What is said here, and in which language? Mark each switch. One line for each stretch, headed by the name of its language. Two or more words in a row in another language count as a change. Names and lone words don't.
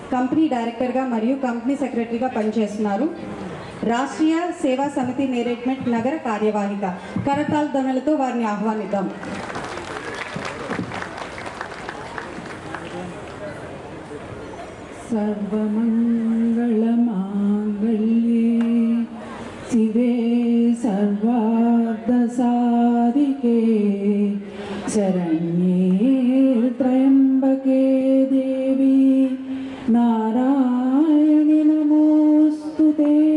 Telugu: కంపెనీ డైరెక్టర్గా మరియు కంపెనీ సెక్రటరీగా పనిచేస్తున్నారు. రాష్ట్రీయ సేవా సమితి నేరేడ్మెట్ నగర కార్యవాహిక. కరతాళ ధ్వనులతో వారిని ఆహ్వానిద్దాం.
Sanskrit: सर्वमङ्गलमाङ्गल्ये शिवे सर्वार्थसाधिके शरण्ये त्र्यम्बके देवी नारायणि नमोऽस्तुते.